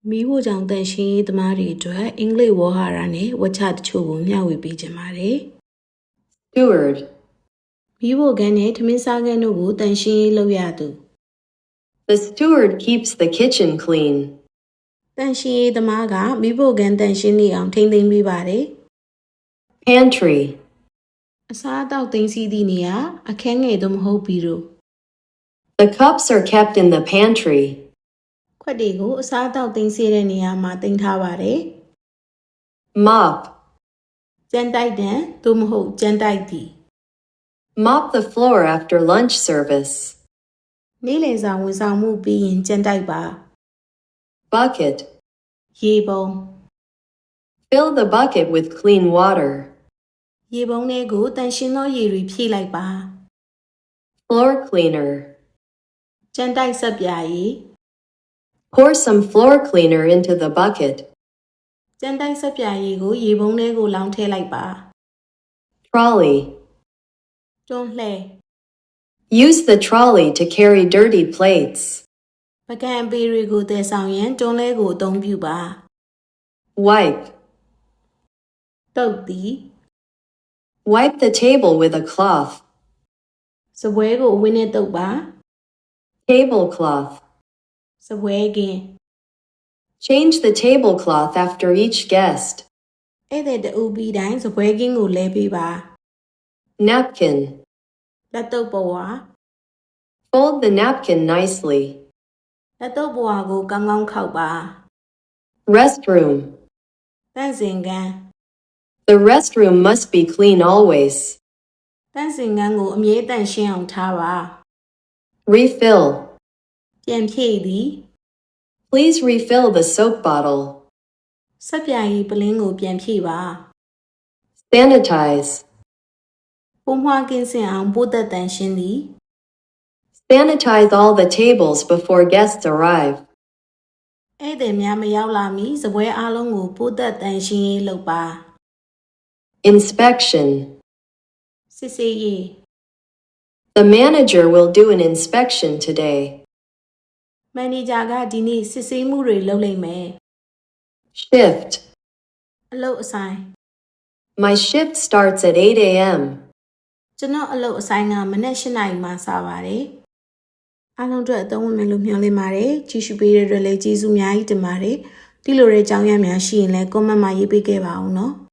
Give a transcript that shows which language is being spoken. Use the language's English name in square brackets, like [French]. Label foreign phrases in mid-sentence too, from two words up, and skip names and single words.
[Burmese] မိဖို့ကြောင့်တန်ရှင်းရေးသမားတွေအတွက်အင်္ဂလိပ်ဝေါ်ဟာရနဲ့ဝါချတချို့ကိုမျှဝေပေးကြပါတယ် [English] Steward. [Burmese] မိဖို့ခန်းနဲ့ထမင်းစားခန်းတို့ကိုတန်ရှင်းရေးလုပ်ရသူ [English] The steward keeps the kitchen clean. [Burmese] တန်ရှင်းရေးသမားကမိဖို့ခန်းတန်ရှင်းနေအောင်ထိန်းသိမ်းပေးပါတယ် [English] Pantry. [Burmese] အစားအသောက်သိမ်းဆည်းသည့်နေရာအခန်းငယ်သို့မဟုတ်ဘီရို [English] The cups are kept in the pantry. [Burmese] ခွက်တွေကိုအစားအသောက်သိမ်းဆည်းတဲ့နေရာမှာတင်ထားပါတယ် [English] Mop. [Burmese] ကြမ်းတိုက်တံသို့မဟုတ်ကြမ်းတိုက်သည် [English] Mop the floor after lunch service. [Burmese] နေ့လယ်စာဝန်ဆောင်မှုပြီးရင်ကြမ်းတိုက်ပါ [English] Bucket. [Burmese] ရေပုံး [English] Fill the bucket with clean water. [Burmese] ရေပုံးထဲကိုတန်ရှင်းသောရေတွေဖြည့်လိုက်ပါ [English] Floor cleaner. [Burmese] ကြမ်းတိုက်ဆက်ပြာရည် [English] Pour some floor cleaner into the bucket. [Burmese] ကြမ်းတိုက်ဆက်ပြာရည်ကိုရေပုံးထဲကိုလောင်းထည့်လိုက်ပါ [English] Trolley. [Burmese] တွန်းလှဲ [English] Use the trolley to carry dirty plates. [Burmese] ပကံအပေတွေကိုတည်ဆောင်ရန်တွန်းလှဲကိုအသုံးပြုပါ [English] Wipe. [Burmese] တုတ်သည် [English] Wipe the table with a cloth. [Burmese] စပွဲကိုအဝင်းနဲ့တုပ်ပါ [English] Tablecloth. [Burmese] စပွဲကင်း [English] Change the tablecloth after each guest. [Burmese] ဧည့်သည်တဦးပြီးတိုင်းစပွဲကင်းကိုလဲပေးပါ [English] Napkin. [Burmese] လက်တုပ်ပဝါ [English] Fold the napkin nicely. [Burmese] လက်တုပ်ပဝါကိုကောင်းကောင်းခောက်ပါ [English] Restroom. [Burmese] တန့်စင်ခန်း [English] The restroom must be clean always. [Burmese] တန့်စင်ခန်းကိုအမြဲတန့်ရှင်းအောင်ထားပါ [English] Refill. [Burmese] ပြန်ဖြည့်သည် [English] Please refill the soap bottle. [Burmese] ဆက်ပြာရည်ပလင်းကိုပြန်ဖြည့်ပါ [English] Sanitize. [Burmese] ပိုးမွှားကင်းစင်အောင်ပိုးသက်တန့်ရှင်းသည် [English] Sanitize all the tables before guests arrive. [Burmese] ဧည့်သည်များမရောက်လာမီစပွဲအားလုံးကိုပိုးသက်တန့်ရှင်းရေးလုပ်ပါ [English] Inspection. [Burmese] စစ်ဆေးရေး [English] The manager will do an inspection today. [Burmese] မန်နေဂျာကဒီနေ့စစ်ဆေးမှုတွေလုပ်လိမ့်မယ် [English] Shift. [Burmese] အလုပ်အဆိုင် [English] My shift starts at 8 a.m. [Burmese] ကျွန်တော်အလုပ်အဆိုင်ကမနက်၈ နာရီမှစပါတယ်အားလုံးအတွက်အသုံးဝင်မယ်လို့မျှော်လင့်ပါတယ်ကြည့်ရှုပေးတဲ့အတွက်လည်းကျေးဇူးအများကြီးတင်ပါတယ်ဒီလိုတဲ့အကြောင်းအရာများရှိရင်လည်း comment မှာရေးပေးခဲ့ပါဦးနော်